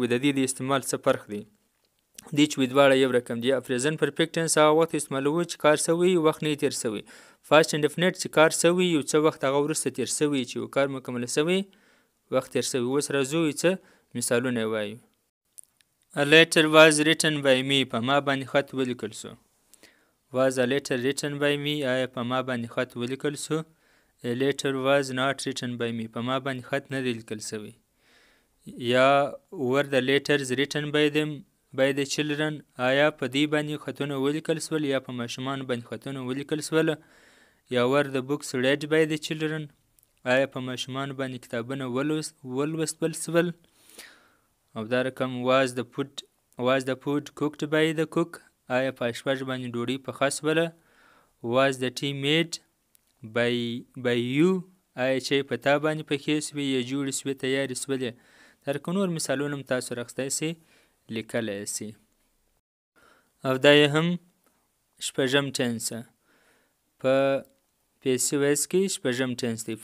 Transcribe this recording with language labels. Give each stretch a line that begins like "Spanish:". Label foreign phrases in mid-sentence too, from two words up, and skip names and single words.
Pashto: د دې د استعمال څه فرق دی؟ دی چې دواړه یو رقم دي.
English: present perfect tense
Pashto: هغه وخت استعمالوي چې کار شوی وخت نه تیر شوی.
English: past indefinite
Pashto: چې کار شوی یو څه وخت هغه وروسته تیر شوی چې کار مکمل شوی وخت تیر شوی. اوس راځو څه مثالونه وایو.
English: A letter was written by me.
Pashto: په ما باندې خط ولیکل شو.
English: Was a letter written by me.
Pashto: آیا په ما باندې خط ولیکل شو؟
English: A letter was not written by me.
Pashto: په ما باندې خط نه دی لیکل شوی.
English: یا were the letters written by them by the children.
Pashto: آیا په دې باندې خطونه ولیکل شول یا په ماشومان باندې خطونه ولیکل شول؟
English: یا were the books read by the children.
Pashto: آیا په ماشومان باندې کتابونه ولوستل شول؟ او دا رقم
English: was the food cooked by the cook.
Pashto: آیا په اشپز باندې ډوډۍ پخه شوله؟
English: was the tea made by you.
Pashto: آیا چې په تا باندې پخې شوې یا جوړې شوې تیارې شولې؟ دا رقم نور مثالونه هم تاسو راخستی شئ لیکلی شي. او دا یې هم شپږم ټنس په
English: passive voice
Pashto: کې شپږم ټنس دی.